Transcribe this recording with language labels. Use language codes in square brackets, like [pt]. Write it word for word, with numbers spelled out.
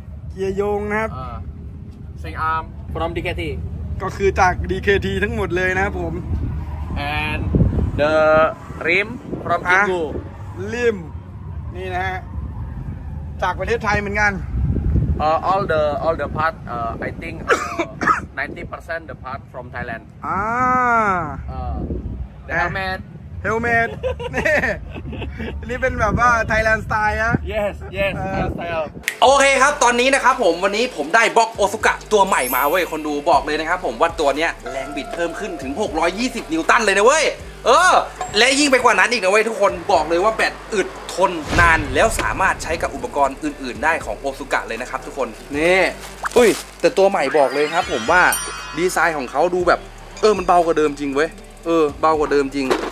[th] เกียร์โยงนะครับ [en] uh, swing arm from ดี เค ที [th] ก็คือจาก ดี เค ที ทั้งหมดเลยนะครับผม [en] and the rim from อ่ะ Kinggu. [th] ริม นี่นะฮะ จากประเทศไทยเหมือนกัน [en] Uh, all the all the part uh, I think uh, ninety percent the part from Thailand. อ่า Uh, the Eh. helmet. [th] เฮลเมตนี่ นี่เป็นแบบว่าไทยแลนด์สไตล์อะ [en] Yes, yes, Uh. style. [th] โอเคครับตอนนี้นะครับผมวันนี้ผมได้บล็อกโอซุกะตัวใหม่มาเว้ยคนดูบอกเลยนะครับผมว่าตัวเนี้ยแรงบิดเพิ่มขึ้นถึง หกร้อยยี่สิบ นิวตันเลยนะเว้ยเออ และยิ่งไปกว่านั้นอีกนะเว้ยทุกคนบอกเลยว่าแบตอึดทนนานแล้วสามารถใช้กับอุปกรณ์อื่นๆได้ของโอซุกะเลยนะครับทุกคนนี่อุ้ยแต่ตัวใหม่บอกเลยครับผมว่าดีไซน์ของเขาดูแบบเออมันเบากว่าเดิมจริงเว้ยเออเบากว่าเดิมจริง